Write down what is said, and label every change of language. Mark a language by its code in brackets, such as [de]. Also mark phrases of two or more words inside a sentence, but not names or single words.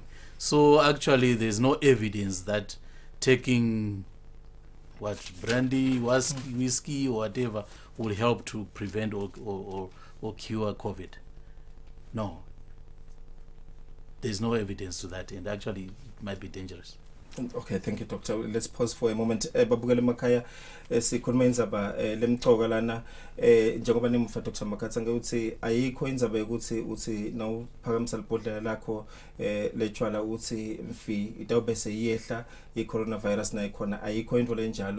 [en] So actually, there's no evidence that taking brandy, whiskey or whatever will help to prevent or cure COVID. No. There's no evidence to that, and actually it might be dangerous. Okay, thank you, Doctor. Let's pause for a moment. [ss] Babukele Makaya, sikhuluma indzaba lemcoka lana njengoba nimfa Dr. Makatsanga uthi ayikho indzaba ukuthi uthi nawuphakamisa libhodlela lakho lechwala uthi mfi itawube seyehla i-coronavirus nayo khona ayikho into lenjalo.